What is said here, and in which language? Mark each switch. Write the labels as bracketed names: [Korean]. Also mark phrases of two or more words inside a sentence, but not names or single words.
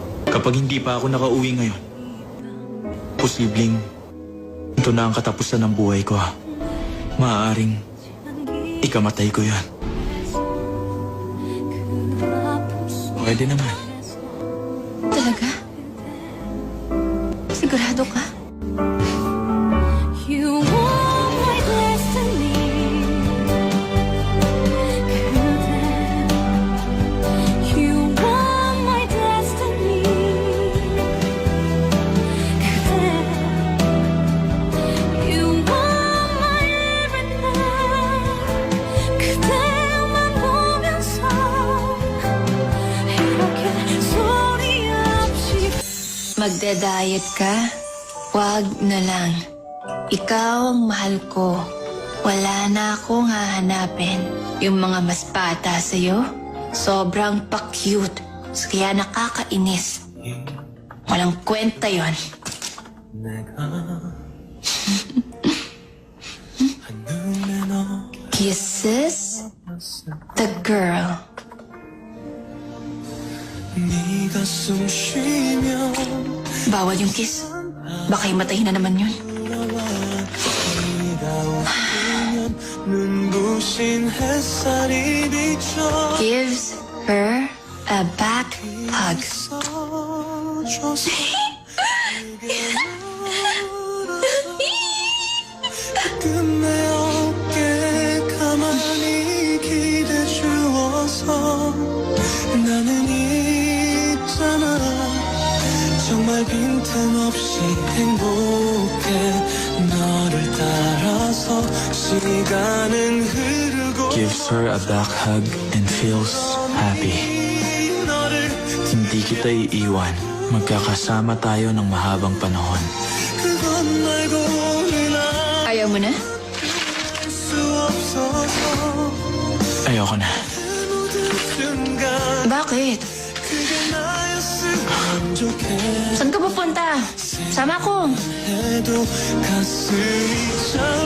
[Filipino] Kapag hindi pa ako nakauwi ngayon, posibleng ito na ang katapusan ng buhay ko. Maaaring ikamatay ko yan. Pwede naman. Talaga? Sigurado ka? [English] You want my destiny You want my destiny You want my everything [Korean] 그대만 보면서 이렇게 소리 없이 [Filipino] Magda-diet ka? Wag na lang. Ikaw ang mahal ko. Wala na akong hahanapin. Yung mga mas bata sa'yo, sobrang pa-cute. Kaya nakakainis. Walang kwenta yon. [English] Kisses the girl. [Korean] 네가 숨 쉬면 [Filipino] Bawal yung kiss. Baka himatayin na naman yun. [Korean] 눈부신 햇살이 비춰 [English] Gives her a back hug. [Korean] 끝내 어깨에 가만히 기대 주어서 나는 있잖아 정말 빈틈없이 행복해 너를 따라서 시간은 흐르고 [English] Gives her a back hug and feels happy. [Korean] 너를 [Filipino] Hindi kita iiwan. Magkakasama tayo ng mahabang panahon. [Korean] 그것 말고는 [Filipino] Ayaw mo na? [Korean] 알 수 없어서 [Filipino] Ayoko na. [Korean] 모든 순간 [Filipino] Bakit? [Korean] 그게 나였으면 좋겠어 [Filipino] Saan ka pupunta? Sama ko. [Korean] 해도 가슴이 잘